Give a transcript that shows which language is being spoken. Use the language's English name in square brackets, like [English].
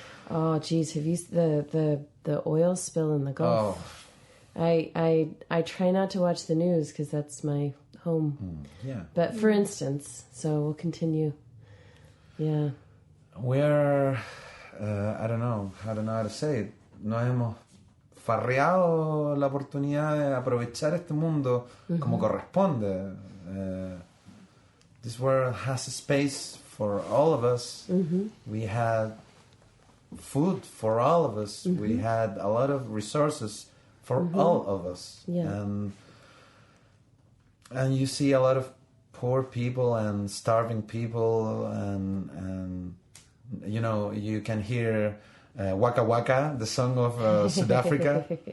[English] Oh, geez, have you the oil spill in the Gulf? Oh. I try not to watch the news because that's my home. Yeah. But for instance, so we'll continue. Yeah. We're I don't know how to say it. [Spanish] Nos hemos farreado la oportunidad de aprovechar este mundo como corresponde. [English] This world has a space for all of us. We had food for all of us. We had a lot of resources for all of us. Yeah. And you see a lot of poor people and starving people, and you know, you can hear Waka Waka, the song of South Africa.